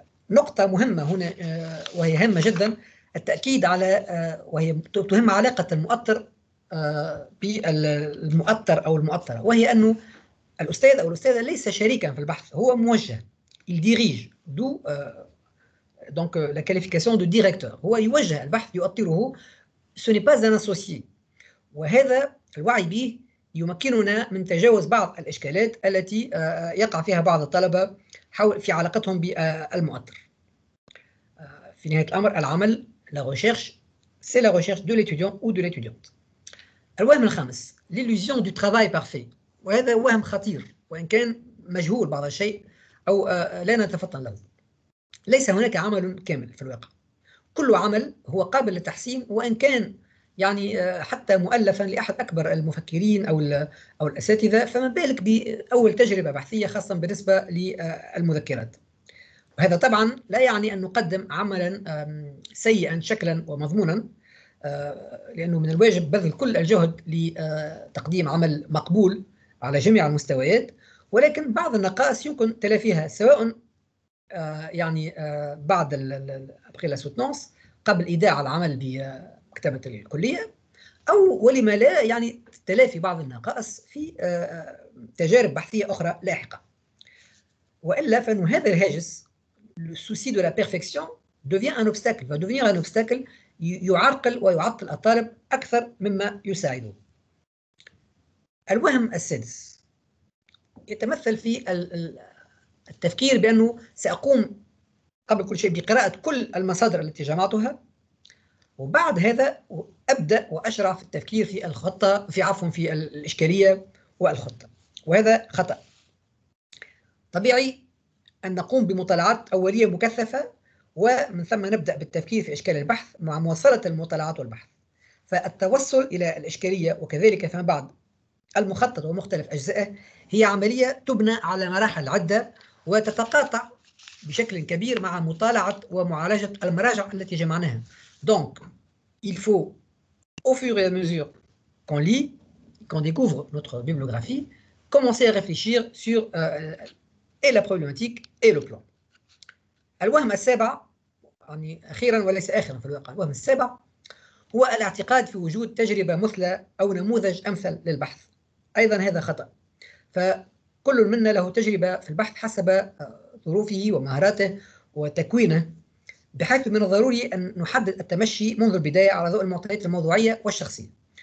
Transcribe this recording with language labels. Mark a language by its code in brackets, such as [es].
[ar] نقطة مهمة هنا وهي هامة جدا التأكيد على وهي تهم علاقة المؤطر بالمؤطر أو المؤطرة، وهي أنه الأستاذ أو الأستاذة ليس شريكا في البحث، هو موجه [fr] il dirige d'où donc la qualification de directeur، [ar] هو يوجه البحث يؤطره، [fr] ce n'est pas un associé. [ar] وهذا الوعي به يمكننا من تجاوز بعض الإشكالات التي يقع فيها بعض الطلبة في علاقتهم بالمؤطر. في نهاية الأمر العمل [fr] la recherche c'est la recherche de l'étudiant ou de l'étudiante. [ar] الوهم الخامس [fr] l'illusion du travail parfait، [ar] وهذا وهم خطير وإن كان مجهول بعض الشيء أو لا نتفطن له. ليس هناك عمل كامل في الواقع، كل عمل هو قابل للتحسين وإن كان يعني حتى مؤلفا لأحد أكبر المفكرين أو الأساتذة، فما بالك بأول تجربة بحثية خاصة بالنسبة للمذكرات. وهذا طبعا لا يعني أن نقدم عملا سيئا شكلا ومضمونا، لأنه من الواجب بذل كل الجهد لتقديم عمل مقبول على جميع المستويات، ولكن بعض النقائص يمكن تلافيها سواء يعني بعد [fr] ابخي لا سوتنونس [ar] قبل ايداع العمل بمكتبه الكليه، او ولما لا يعني تلافي بعض النقائص في تجارب بحثيه اخرى لاحقه. والا فان هذا الهاجس [fr] le souci de la perfection devient un obstacle va devenir un obstacle [ar] يعرقل ويعطل الطالب اكثر مما يساعده. الوهم السادس يتمثل في التفكير بأنه سأقوم قبل كل شيء بقراءة كل المصادر التي جمعتها، وبعد هذا أبدأ وأشرع في التفكير في الخطة في الإشكالية والخطة، وهذا خطأ. طبيعي أن نقوم بمطالعات أولية مكثفة ومن ثم نبدأ بالتفكير في إشكال البحث مع مواصلة المطالعات والبحث. فالتوصل إلى الإشكالية وكذلك فيما بعد المخطط ومختلف أجزائه هي عملية تبنى على مراحل عدة وتتقاطع بشكل كبير مع مطالعة ومعالجة المراجع التي جمعناها. [fr] Donc, il faut, au fur et à mesure qu'on lit, qu'on découvre notre bibliographie, commencer à réfléchir sur et la problématique et le plan. [ar] الوهم السابع يعني أخيرا وليس آخرا في الواقع، الوهم السابع هو الاعتقاد في وجود تجربة مثلى أو نموذج أمثل للبحث. أيضا هذا خطأ، فكل منا له تجربة في البحث حسب ظروفه ومهاراته وتكوينه، بحيث من الضروري أن نحدد التمشي منذ البداية على ضوء المعطيات الموضوعية والشخصية.